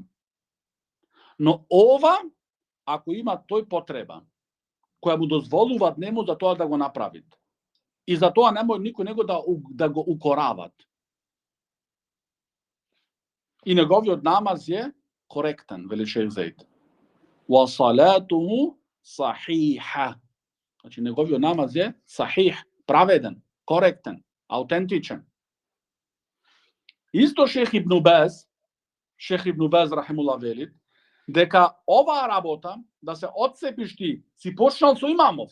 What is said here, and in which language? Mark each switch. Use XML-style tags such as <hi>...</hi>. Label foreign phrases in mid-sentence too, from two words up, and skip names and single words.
<mk>Но ова, ако има тој потреба, која му дозволуваат нему за тоа да го направи. И за тоа немој никој него да го укорават. И неговиот намаз е коректен, вели Шејх Зейд.</mk> <ar>وصلاته صحيحة.</ar> <mk>Значи, неговиот намаз е сахих, праведен, коректен, аутентичен. Исто Шејх Ибн Баз рахимуллах вели, дека оваа работа, да се отцепиш ти, си почнал со имамов,</mk>